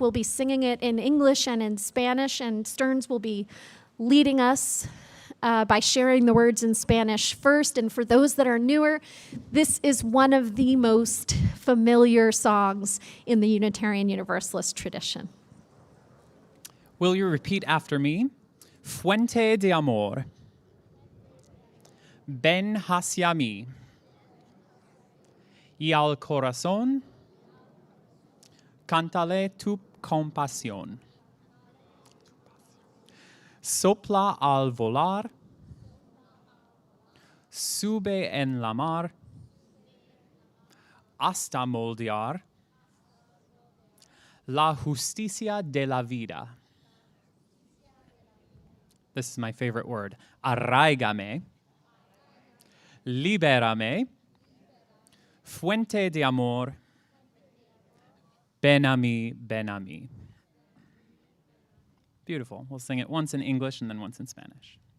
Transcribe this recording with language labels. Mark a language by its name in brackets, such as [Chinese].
[English] We'll be singing it in English and in Spanish, and Stearns will be leading us by sharing the words in Spanish first. And for those that are newer, this is one of the most familiar songs in the Unitarian Universalist tradition. Will you repeat after me? [Spanish] Fuente de amor, ven hacia mí, y al corazón, cántale tu compasión. Sopla al volar, sube en la mar, hasta moldear la justicia de la vida. [English] This is my favorite word. [Spanish] Arraigame, libérame, fuente de amor, ven a mí, ven a mí. [English] Beautiful. We'll sing it once in English and then once in Spanish.